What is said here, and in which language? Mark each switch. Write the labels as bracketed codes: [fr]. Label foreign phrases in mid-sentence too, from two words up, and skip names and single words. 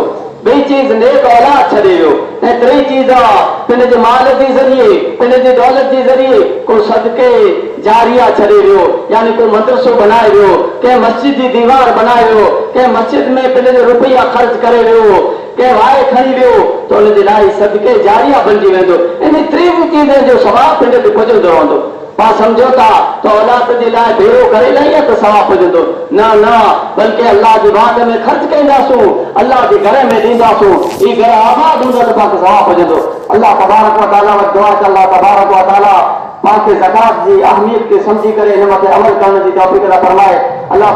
[sd] ॿी चीज़ नेक औलाद छॾे वियो, ऐं टी चीज़ आहे पंहिंजे माल जे ज़रिए, पंहिंजे दौलत जे ज़रिए को सदके जारिया छॾे वियो, यानी को मदरसो बनाए वियो, कंहिं मस्जिद जी दीवार बनाए वियो, कंहिं मस्जिद में पंहिंजे रुपया ख़र्च करे वियो, कंहिं वाए खणी वियो त हुनजे लाइ सदके जारिया बणिजी वेंदो। इन टी चीज़नि जो सवाबु पंहिंजे ते पुॼंदो रहंदो। पाण सम्झो था त औलाद जे लाइ भेरो करे लाइ त सवाबु पुॼंदो, न न, बल्कि अल्लाह जी बात में ख़र्च कंदासूं, अल्लाह जे घर में ॾींदासूं, ही घर आबाद हूंदो त पाण खे सवाबु पुॼंदो। [ar] الله تبارك وتعالى [sd] वटि दुआ त [ar] الله تبارك وتعالى [sd] पाण खे ज़कात जी अहमियत खे सम्झी करे हिन मथे अमल करण जी तौफ़ीक़ अता फरमाए। अल्लाह